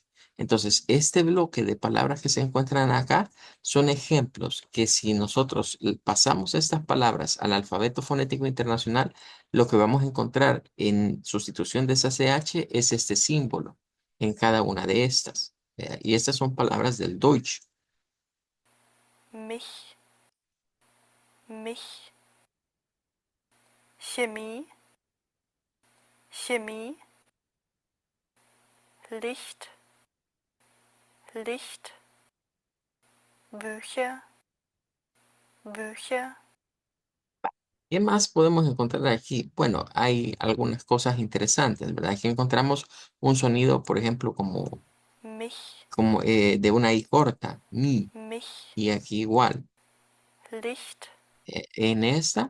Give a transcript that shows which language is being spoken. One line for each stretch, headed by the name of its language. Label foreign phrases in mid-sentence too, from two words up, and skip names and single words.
Spanish: Entonces, este bloque de palabras que se encuentran acá son ejemplos que si nosotros pasamos estas palabras al alfabeto fonético internacional, lo que vamos a encontrar en sustitución de esa CH es este símbolo en cada una de estas. Y estas son palabras del Deutsch.
German: mich, mich, Chemie, Chemie, Licht, Licht, Bücher, Bücher,
Spanish: ¿Qué más podemos encontrar aquí? Bueno, hay algunas cosas interesantes, ¿verdad? Aquí encontramos un sonido, por ejemplo, mich, de una I corta, mi, mich, y aquí igual. Licht, En esta